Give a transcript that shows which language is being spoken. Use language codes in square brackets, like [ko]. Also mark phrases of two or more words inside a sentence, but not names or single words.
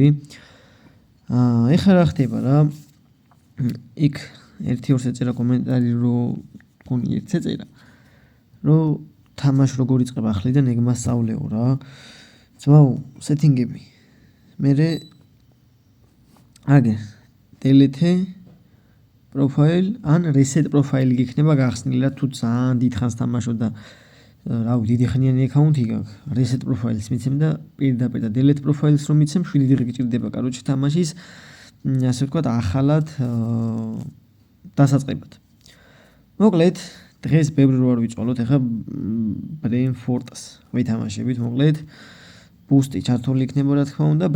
[ka] ეხა რა ხდება რა? იქ 1-2 ეწერა კომენტარი, რომ გონი 1 ეწერა. რომ თამაში როგორ იწყება ახლიდან, ეგ მასწავლეო რა. ძმაო, სეტინგები. მერე აგე [en] delete profile [ka] ან [en] reset profile [ka] გიქნება გახსნილი რა თუ ძალიან დიდ ხანს თამაშობ და რა ვიცი დიდი ხნიანი აკაუნტი გაქვს [en] reset profile- [ka] ს მიცემ და პირდაპირ და [en] delete profile- [ka] ს რომ მიცემ 7 დღე გჭირდება კაროჩე თამაშის ასე ვთქვათ ახალად დასაწყებად. მოკლედ დღეს ბევრი რო არ ვიწვალოთ, ეხა Brentford-ს ვითამაშებით, მოკლედ ბუსტი ჩართული იქნება რა თქმა უნდა.